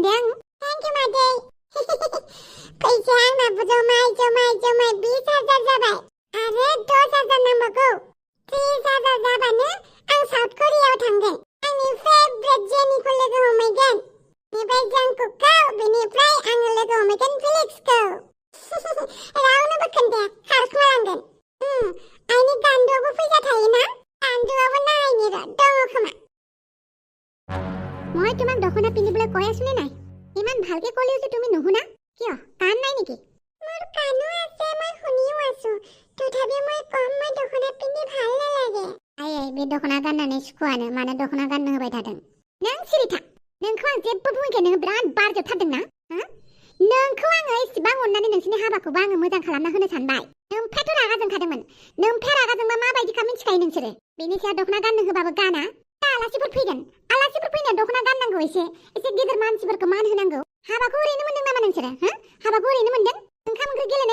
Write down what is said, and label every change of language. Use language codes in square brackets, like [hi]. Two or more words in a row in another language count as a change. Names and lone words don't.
[brx] दे आं [en] thank you [brx] मादै फैसाया आंनाबो जमाय 20,000 जाबाय आरो 10,000 नांबावगौ 30,000 जाबानो आं साउथ करियायाव थांगोन आंनि फेभरेट जेनिखौ लोगो हमहैगोन बेनिफ्राय जांकुकखौ बेनिफ्राय आङो लोगो हमहैगोन फिलिक्सखौ रावनोबो खोन्थाया खारखोमालांगोन आइनि गान्दुआवबो फैसा थायोना गान्दुआवबो नायनि र' दङ खोमा [as] মই তোমাক দখনা পিন্ধিবলৈ কৈ আছোনে নাই ইমান ভালকে ক'লেও যে তুমি নুশুনা কিয় কাণ নাই নেকি মোৰ কাণো আছে মই শুনিও আছো তথাপি মই কম মই দখনা পিন্ধি ভাল নালাগে আই [brx] बे दखना गाननानै सुखुआनो मानो दखना गाननो होबाय थादों नों सिरि था नोंखौ आं जेबो बुङाखै नोङो बिराद बारजोबथारदोंना नोंखौ आङो इसेबां अननानै नोंसिनि हाबाखौबो आङो मोजां खालामना होनो सानबाय नोमफायाथ' रागा जोंखादोंमोन नोमफाया रागा जोंबा माबायदिखा मिन्थिखायो नोंसोरो बेनि सायाव दखना गाननो होबाबो गाना आलासिफोर फैगोन आलासिफोर फैनायाव दखना गाननांगौ एसे गिदिर मानसिफोरखौ मान होनांगौ हाबाखौ ओरैनो मोनदों नामा नोंसोरो हाबाखौ ओरैनो मोनदों ओंखाम ओंख्रि गेलेनाय